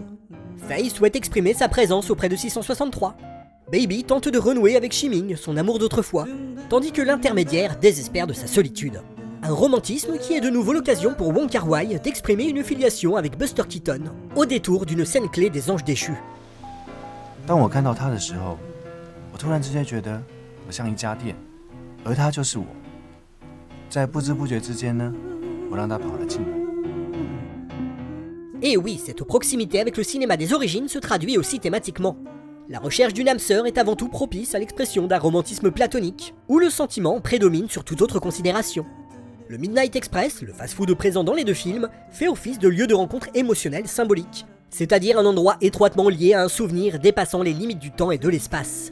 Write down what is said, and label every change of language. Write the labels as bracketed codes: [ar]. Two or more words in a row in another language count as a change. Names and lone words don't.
[fr] Faye souhaite exprimer sa présence auprès de 663. Baby tente de renouer avec Chi-Ming, son amour d'autrefois, tandis que l'intermédiaire désespère de sa solitude. Un romantisme qui est de nouveau l'occasion pour Wong Kar-wai d'exprimer une filiation avec Buster Keaton, au détour d'une scène clé des Anges Déchus. [zh] 当我看到他的时候，我突然之间觉得我像一家店，而他就是我。在不知不觉之间呢，我让他跑了进来。 [fr] Et oui, cette proximité avec le cinéma des origines se traduit aussi thématiquement. La recherche d'une âme sœur est avant tout propice à l'expression d'un romantisme platonique, où le sentiment prédomine sur toute autre considération. Le Midnight Express, le fast-food présent dans les deux films, fait office de lieu de rencontre émotionnelle symbolique, c'est-à-dire un endroit étroitement lié à un souvenir dépassant les limites du temps et de l'espace.